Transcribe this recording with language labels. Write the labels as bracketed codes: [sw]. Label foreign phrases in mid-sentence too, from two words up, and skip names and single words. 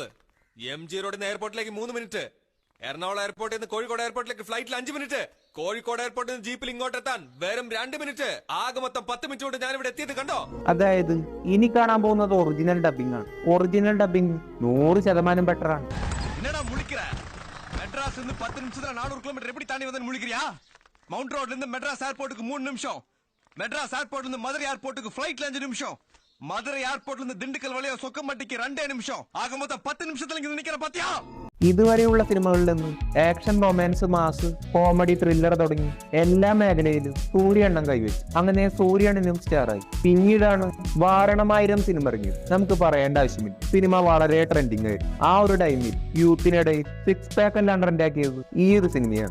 [ml] MG റോഡിൽ നിന്ന് എയർപോർട്ടിലേക്ക് 3 മിനിറ്റ്, എറണാകുളം എയർപോർട്ടിൽ നിന്ന് കോഴിക്കോട് എയർപോർട്ടിലേക്ക് ഫ്ലൈറ്റിൽ 5 മിനിറ്റ്, കോഴിക്കോട് എയർപോർട്ടിൽ നിന്ന് ജീപ്പിൽ ഇങ്ങോട്ട് എത്താൻ വെറും 2 മിനിറ്റ്. ആകെ മൊത്തം 10 മിനിറ്റ് കൊണ്ട് ഞാൻ ഇവിടെ എത്തിയത് കണ്ടോ? അതായത് ഇനി കാണാൻ പോകുന്നത് [en] original dubbing [ml] ആണ്. [en] original dubbing [ml] 100% ബെറ്റർ ആണ്. [ta] மெட்ராஸ் 10 நிமிஷத்துல 400 கிலோமீட்டர் எப்படி தாண்டி வந்து முழிக்கிறியா? மவுண்ட் ரோட்ல இருந்து மெட்ராஸ் ஏர்போர்ட்டுக்கு 3 நிமிஷம், மெட்ராஸ் ஏர்போர்ட்ல இருந்து மதுரை ஏர்போர்ட்டுக்கு ஃளைட்ல 5 நிமிஷம், மதுரை ஏர்போர்ட்ல இருந்து திண்டுக்கல் வழியா சொக்கம்பட்டிக்கு 2 நிமிஷம். ஆக மொத்தம் 10 நிமிஷத்துல இங்க நிக்கிற பாத்தியா? [ml] ഇതുവരെയുള്ള സിനിമകളിൽ നിന്ന് ആക്ഷൻ, റൊമാൻസ്, മാസ്, കോമഡി, ത്രില്ലർ തുടങ്ങി എല്ലാ മേഖലയിലും സൂര്യണ്ണൻ കൈവച്ചു. അങ്ങനെ സൂര്യണ്ണനും സ്റ്റാറായി. പിന്നീടാണ് വാരണമായിരം സിനിമ ഇറങ്ങിയത്. നമുക്ക് പറയേണ്ട ആവശ്യമില്ല, സിനിമ വളരെ ട്രെൻഡിങ് ആയിരുന്നു. ആ ഒരു ടൈമിൽ യൂത്തിനിടയിൽ [en] six pack [ml] എല്ലാം ട്രെൻഡാക്കിയത് ഈ ഒരു സിനിമയാണ്.